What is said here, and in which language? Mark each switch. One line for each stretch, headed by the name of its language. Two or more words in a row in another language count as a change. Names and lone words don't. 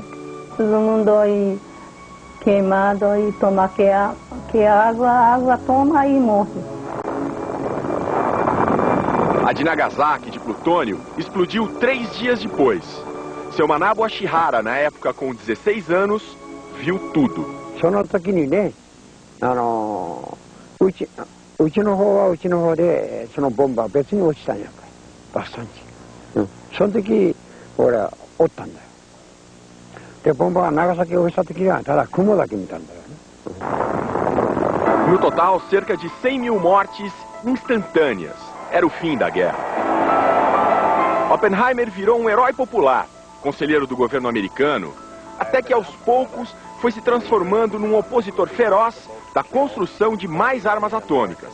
Portuguese: Todo mundo aí queimado e toma que água toma e morre. A de Nagasaki, de plutônio, explodiu 3 dias depois. Seu Manabu Ashihara, na época com 16 anos, viu tudo.
Japanese: その時にね、うちの方はうちの方でそのボンバー別に落ちたんやからバスタに、その時俺はおったんだよ。でボンバーが長崎を落ちた時にはただ雲だけ見たんだよね。
Portuguese: No total, cerca de 100 mil mortes instantâneas. Era o fim da guerra. Oppenheimer virou um herói popular, conselheiro do governo americano, até que aos poucos foi se transformando num opositor feroz da construção de mais armas atômicas.